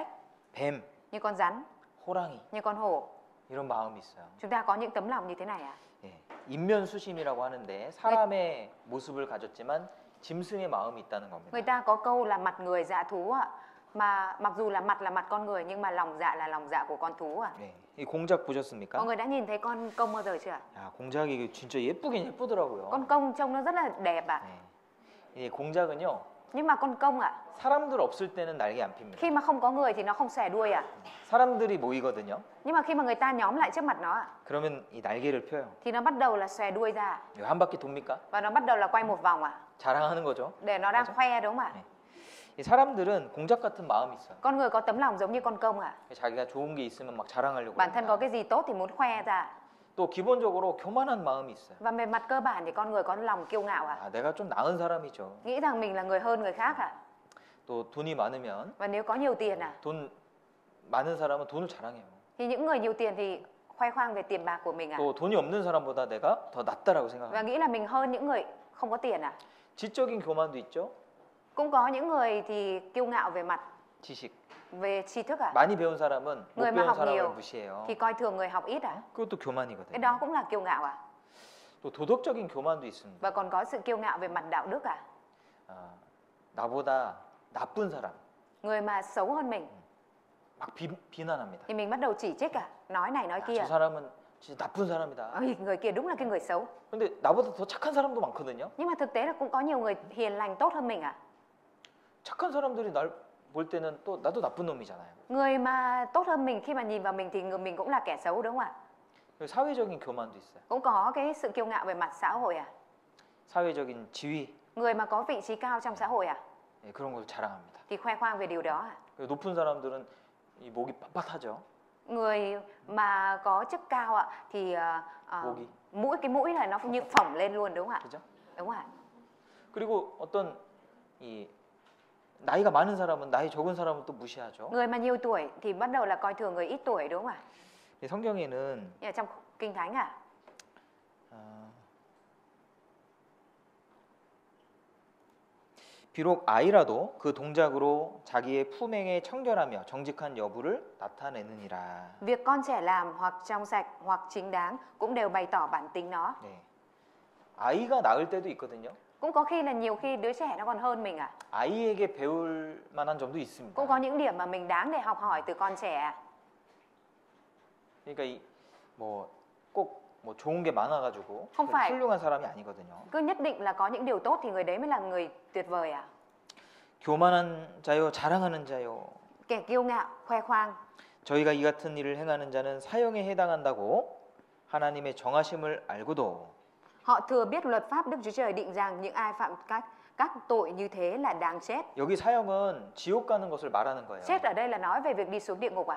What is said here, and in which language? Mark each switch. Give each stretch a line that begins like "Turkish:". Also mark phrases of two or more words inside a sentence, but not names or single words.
Korean: 뱀,
Vietnamese: như con rắn,
Korean: 호랑이
Vietnamese: như con hổ.
Korean: 이런 마음이 있어요.
Vietnamese: Chúng ta có những tấm lòng như thế này ạ.
Korean: 예, 인면수심이라고 하는데 사람의 모습을 가졌지만 짐승의 마음이 있다는 겁니다.
Vietnamese: Người ta có câu là mặt người dạ thú ạ. Mà mặc dù là mặt con người nhưng mà lòng dạ là lòng dạ của con thú ạ.
Korean: 네, 이 공작 보셨습니까?
Vietnamese: Mọi người đã nhìn thấy con công bao giờ chưa ạ?
Korean: 야, 공작이 진짜 예쁘긴 예쁘더라고요.
Vietnamese: Con công trông nó rất là đẹp ạ.
Korean: 네. 이 공작은요
Vietnamese: Nhưng mà con công ạ,
Korean: 사람들 없을 때는 날개 안 핍니다.
Vietnamese: khi mà không có người thì nó không xòe đuôi ạ.
Korean: 사람들이 모이거든요.
Vietnamese: Nhưng mà khi mà người ta nhóm lại trước mặt nó ạ,
Korean: 그러면 이 날개를 펴요.
Vietnamese: thì nó bắt đầu là xòe đuôi ra
Korean: 이거 한 바퀴 돕니까?
Vietnamese: và nó bắt đầu là quay một vòng ạ.
Korean: 자랑하는 거죠.
Vietnamese: Để nó đang khoe đúng không ạ?
Korean: 네. 이 사람들은 공작 같은 마음이 있어요.
Vietnamese: Con người có tấm lòng giống như con công ạ.
Korean: 자기가 좋은 게 있으면 막 자랑하려고
Vietnamese: Bản thân có
Korean: 합니다.
Vietnamese: cái gì tốt thì muốn khoe ra.
Korean: 또 기본적으로 교만한 마음이 있어요.
Vietnamese: Và về mặt cơ bản thì con người có lòng kiêu ngạo ạ.
Korean: 아, 내가 좀 나은 사람이죠.
Vietnamese: Nghĩ rằng mình là người hơn người khác ạ.
Korean: 또 돈이 많으면
Vietnamese: Và nếu có nhiều tiền ạ,
Korean: 돈 많은 사람은 돈을 자랑해요.
Vietnamese: thì những người nhiều tiền thì khoe khoang về tiền bạc của mình ạ.
Korean: 또 돈이 없는 사람보다 내가 더 낫다라고
Vietnamese: Và
Korean: 생각합니다.
Vietnamese: nghĩ là mình hơn những người không có tiền ạ.
Korean: 지적인 교만도 있죠.
Vietnamese: Cũng có những người thì kiêu ngạo về mặt
Korean: 지식.
Vietnamese: về tri thức ạ.
Korean: 많이 배운 사람은 못
Vietnamese: người mà
Korean: 배운
Vietnamese: học
Korean: 사람을
Vietnamese: nhiều
Korean: 무시해요.
Vietnamese: thì coi thường người học ít ạ.
Korean: 그것도
Vietnamese: Cái
Korean: 교만이거든요.
Vietnamese: đó cũng là kiêu ngạo ạ.
Korean: 또 도덕적인 교만도 있습니다.
Vietnamese: Và còn có sự kiêu ngạo về mặt đạo đức ạ.
Korean: 아, 나보다 나쁜 사람
Vietnamese: Người mà xấu hơn mình
Korean: 막 비난합니다.
Vietnamese: thì mình bắt đầu chỉ trích ạ, nói này nói
Korean: 야,
Vietnamese: kia.
Korean: 저 사람은 진짜 나쁜 사람이다.
Vietnamese: Ôi, người kia đúng là cái người xấu.
Korean: 근데 나보다 더 착한 사람도 많거든요.
Vietnamese: Nhưng mà thực tế là cũng có nhiều người hiền lành tốt hơn mình ạ.
Korean: 착한 사람들이 날 볼 때는 또 나도 나쁜 놈이잖아요.
Vietnamese: Người mà tốt hơn mình khi mà nhìn vào mình thì mình cũng là kẻ xấu đúng không ạ?
Korean: 사회적인 교만도 있어요.
Vietnamese: Cũng có cái sự kiêu ngạo về mặt xã hội ạ.
Korean: 사회적인 지위
Vietnamese: Người mà có vị trí cao trong xã hội ạ
Korean: 예, 그런 걸 자랑합니다.
Vietnamese: thì khoe khoang về điều đó ạ.
Korean: 높은 사람들은 이 목이 빳빳하죠.
Vietnamese: Người mà có chức cao ạ thì
Korean: 목이.
Vietnamese: cái mũi này nó như phồng lên luôn đúng không ạ?
Korean: 그죠?
Vietnamese: Đúng không ạ?
Korean: 그리고 어떤 이 나이가 많은 사람은 나이 적은 사람은 또 무시하죠.
Vietnamese: Người mà nhiều tuổi thì bắt đầu là coi thường người ít tuổi đúng không ạ?
Korean: 이 성경에는
Vietnamese: Nhưng ở trong Kinh Thánh ạ,
Korean: 비록 아이라도 그 동작으로 자기의 품행의 청결하며 정직한 여부를 나타내느니라.
Vietnamese: việc con trẻ làm hoặc trong sạch hoặc chính đáng cũng đều bày tỏ bản tính nó.
Korean: 네. 아이가 나을 때도 있거든요.
Vietnamese: Cũng có khi là nhiều khi đứa trẻ nó còn hơn mình ạ.
Korean: 아이에게 배울 만한 점도 있습니다.
Vietnamese: Cũng có những điểm mà mình đáng để học hỏi từ con trẻ ạ.
Korean: 그러니까 뭐꼭 좋은 게 많아가지고
Vietnamese: không phải
Korean: 훌륭한 사람이 아니거든요.
Vietnamese: cứ nhất định là có những điều tốt thì người đấy mới là người tuyệt vời ạ.
Korean: 교만한 자요, 자랑하는 자요.
Vietnamese: Kẻ kiêu ngạo, khoe khoang.
Korean: 저희가 이 같은 일을 행하는 자는 사형에 해당한다고 하나님의 정하심을 알고도
Vietnamese: Họ thừa biết luật pháp Đức Chúa Trời định rằng những ai phạm các tội như thế là đáng chết.
Korean: 여기 사형은 지옥 가는 것을 말하는 거예요.
Vietnamese: Chết ở đây là nói về việc đi xuống địa ngục ạ.